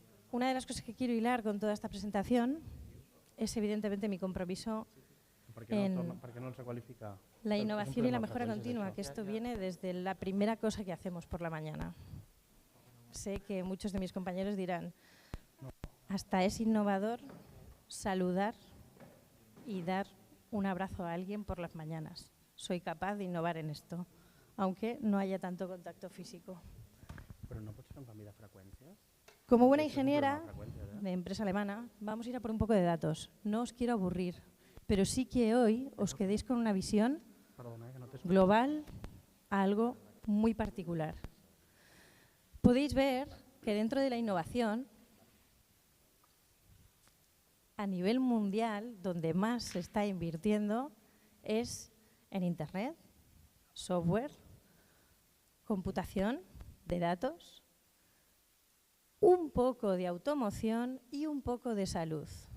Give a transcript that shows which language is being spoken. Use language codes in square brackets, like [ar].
[es] Una de las cosas que quiero hilar con toda esta presentación es evidentemente mi compromiso en la innovación y la mejora continua, que esto viene desde la primera cosa que hacemos por la mañana. Sé que muchos de mis compañeros dirán, hasta es innovador saludar y dar un abrazo a alguien por las mañanas. Soy capaz de innovar en esto, aunque no haya tanto contacto físico. [ca] Però no pot ser un canvi de freqüències? [es] Como buena ingeniera de empresa alemana, vamos a ir a por un poco de datos. No os quiero aburrir, pero sí que hoy os quedéis con una visión global a algo muy particular. Podéis ver que dentro de la innovación, a nivel mundial, donde más se está invirtiendo es en Internet, software, computación de datos, un poco de automoción y un poco de salud.